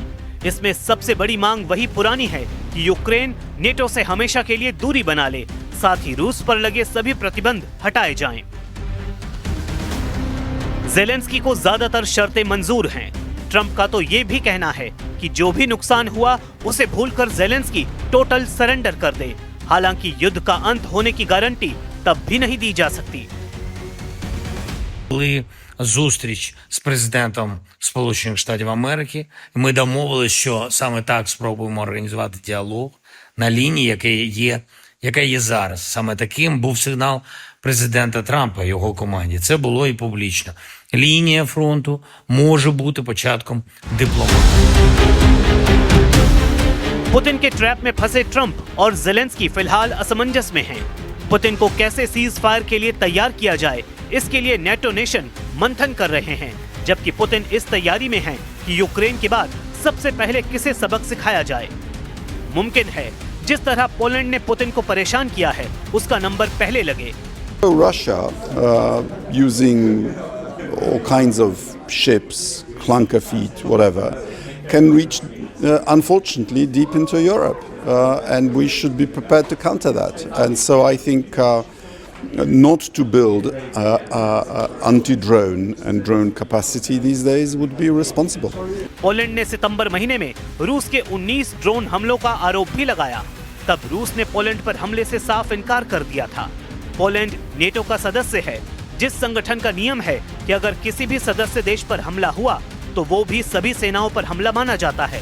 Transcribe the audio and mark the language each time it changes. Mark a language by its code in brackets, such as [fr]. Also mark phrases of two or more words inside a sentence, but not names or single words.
[hi] इसमें सबसे बड़ी मांग वही पुरानी है कि यूक्रेन नेटो से हमेशा के लिए दूरी बना ले, साथ ही रूस पर लगे सभी प्रतिबंध हटाए जाएं। ज़ेलेंस्की को ज्यादातर शर्तें मंजूर हैं। ट्रंप का तो ये भी कहना है कि जो भी नुकसान हुआ उसे भूलकर ज़ेलेंस्की [en] total surrender [hi] कर दे। हालांकि युद्ध का अंत होने की गारंटी तब भी नहीं दी जा सकती। [uk] Були зустріч з президентом Сполучених Штатів Америки. Ми домовилися, що саме так спробуємо організувати діалог на лінії, яка є зараз. Саме таким був сигнал президента Трампа і його команді. Це було і публічно. Лінія фронту може бути початком дипломатії. [hi] पुतिन के ट्रैप में फंसे ट्रंप और ज़ेलेंस्की फिलहाल असमंजस में हैं। पुतिन को कैसे [en] cease fire [hi] के लिए तैयार किया जाए, इसके लिए नेटो नेशन मंथन कर रहे हैं, जबकि पुतिन इस तैयारी में हैं कि यूक्रेन के बाद सबसे पहले किसे सबक सिखाया जाए। मुमकिन है जिस तरह पोलैंड ने पुतिन को परेशान किया है, उसका नंबर पहले लगे। [en] Russia, using all kinds of ships, clunker feet, whatever, can reach, unfortunately, deep into Europe, and we should be prepared to counter that. And so I think not to build anti-drone and drone capacity these days would be responsible. [hi] पोलैंड ने सितंबर महीने में रूस के 19 ड्रोन हमलों का आरोप भी लगाया। तब रूस ने पोलैंड पर हमले से साफ इनकार कर दिया था। पोलैंड नेटो का सदस्य है, जिस संगठन का नियम है कि अगर किसी भी सदस्य देश पर हमला हुआ तो वो भी सभी सेनाओं पर हमला माना जाता है।